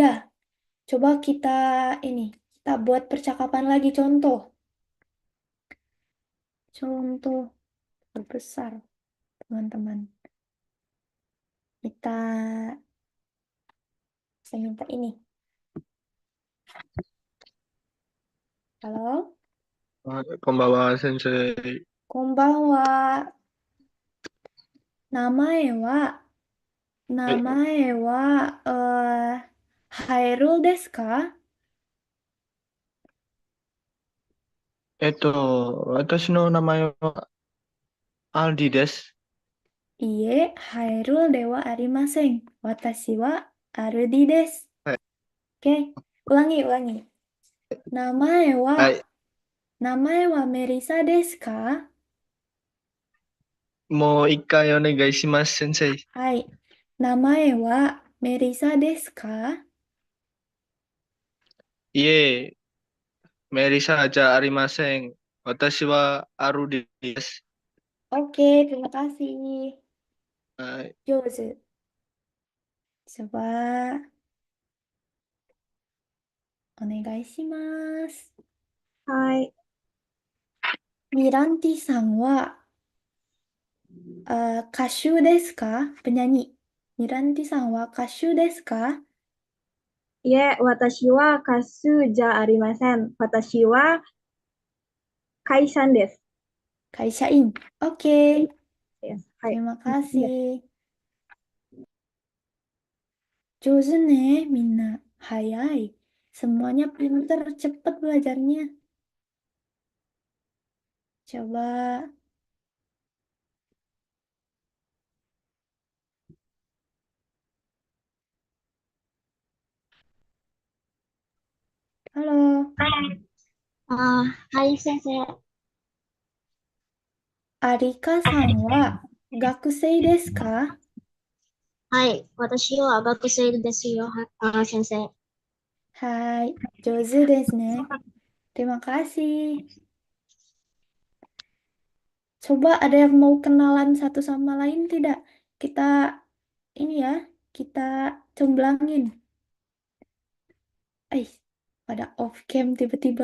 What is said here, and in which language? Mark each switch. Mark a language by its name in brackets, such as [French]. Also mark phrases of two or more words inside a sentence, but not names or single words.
[Indonesian] Coba kita buat percakapan lagi contoh. Contoh berbesar, teman-teman. Kita saya minta ini. Halo, Sensei. [Japanese] こんばんは。名前は、名前は、Hairulですか? 私の名前はアンディです。いいえ、Hairulではありません. Watashi wa Arudi desu. はい。 [Indonesian] Oke, ulangi. [Japanese] 名前はは、い。名前はメリサですか？もう一回お願いします、先生。はい。名前はメリサですか？いえ、メリサじゃありません。私はアルディです。 [Indonesian] Oke, terima kasih. [Japanese] はい。上手。Coba お願いします。はい。ミランティさんは、歌手ですか？ [Indonesian] penyanyi. [Japanese] ミランティさんは歌手ですか？いえ、私は歌手じゃありません。私は会社員です。会社員。Oke, [English] Yes. はい。 [Indonesian] terima [English] Yes. [Indonesian] kasih. [Japanese] 上手ね、みんな。 [Indonesian] 早い。Semuanya pinter, cepat belajarnya. Coba. Halo, [Japanese] はい、先生。アリカさんは学生ですか？はい、私は学生ですよ、先生。 Hai, 上手ですね。 [Indonesian] Terima kasih. Coba ada yang mau kenalan satu sama lain tidak? Kita ini ya, kita comblangin. Eh, pada off cam tiba-tiba.